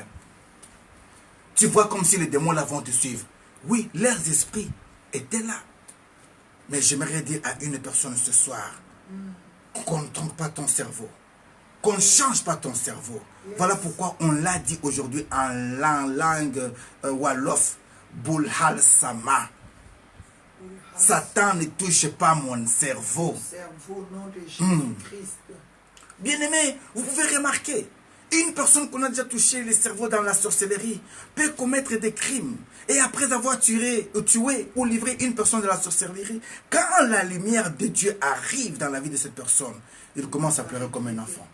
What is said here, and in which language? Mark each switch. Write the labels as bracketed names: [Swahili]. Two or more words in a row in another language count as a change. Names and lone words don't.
[French] Tu vois comme si les démons là vont te suivre. Oui, leurs esprits étaient là. Mais j'aimerais dire à une personne ce soir, qu'on ne trompe pas ton cerveau. Qu'on ne change pas ton cerveau. Voilà pourquoi on l'a dit aujourd'hui en langue Wolof. [Wolof] Bulhal Sama. [French] Satan ne touche pas mon cerveau. Bien-aimé, vous pouvez remarquer, une personne qu'on a déjà touché le cerveau dans la sorcellerie peut commettre des crimes. Et après avoir tué ou livré une personne de la sorcellerie, quand la lumière de Dieu arrive dans la vie de cette personne, il commence à pleurer comme un enfant.